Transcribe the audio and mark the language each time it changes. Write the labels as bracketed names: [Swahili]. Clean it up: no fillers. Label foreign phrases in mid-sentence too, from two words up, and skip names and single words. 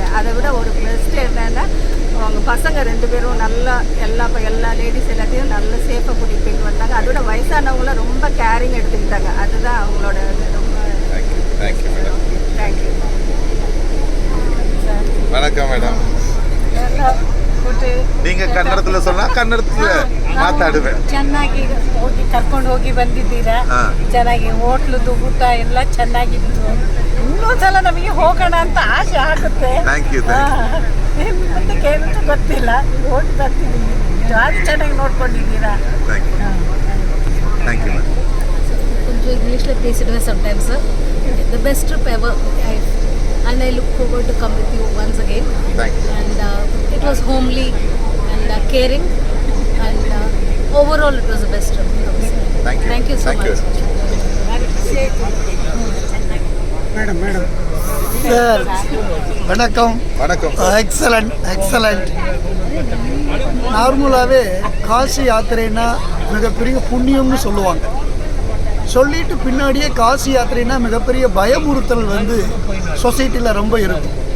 [Tamil] அதை விட ஒரு பெஸ்ட்டு என்னென்னா அவங்க பசங்க 2 பேரும் நல்லா எல்லா லேடிஸ் எல்லாத்தையும் நல்ல சேஃபாக கூட்டிகிட்டு போயிட்டு வந்தாங்க. அதோட வயசானவங்களாம் ரொம்ப கேரிங் எடுத்துக்கிட்டாங்க. அதுதான் அவங்களோட ரொம்ப [English] thank you madam. thank you. [Tamil] வணக்கம் மேடம். நீங்க ಕನ್ನಡದಲ್ಲಿ சொன்னா ಕನ್ನಡದಲ್ಲಿ ಮಾತಾಡುவேன். [Kannada] ಚೆನ್ನಾಗಿ ಹೋಗಿ ಕರ್ಕೊಂಡು ಹೋಗಿ ಬಂದಿದ್ದೀರಾ. ಚೆನ್ನಾಗಿ ಹೋಟ್ಲದ್ದು ಊಟ ಎಲ್ಲ ಚೆನ್ನಾಗಿತ್ತು. ಇನ್ನೊಂದ್ಸಲ ನಮಗೆ ಹೋಗೋಣ ಅಂತ ಆಸೆ ಆಗುತ್ತೆ. [English] thank you. [Kannada] ಮುಂದೆ ಕೇಳಿದ್ರೆ ಗೊತ್ತಿಲ್ಲ, ಹೋಗಿ ಬರ್ತಿದ್ದೀನಿ. ಜಾಸ್ತಿ ಚೆನ್ನಾಗಿ ನೋಡ್ಕೊಂಡಿದ್ದೀರಾ. [English] thank you madam. [Tamil] கொஞ்சம் இங்கிலீஷில் பேசிடுவேன் சம்டைம்ஸ். [English] the best trip ever and I look forward to come with you once again. Thank you. And it was homely and caring and overall it was the best trip. Thank you. Thank you so much. [Tamil] மேடம் சார் வணக்கம். வணக்கம். எக்ஸலண்ட். நார்மலாகவே காசி யாத்திரைன்னா மிகப்பெரிய புண்ணியம்னு சொல்லுவாங்க. சொல்லிட்டு பின்னாடியே காசி யாத்திரைனா மிகப்பெரிய பயமுறுத்தல் வந்து சொசைட்டியில் ரொம்ப இருக்கும்.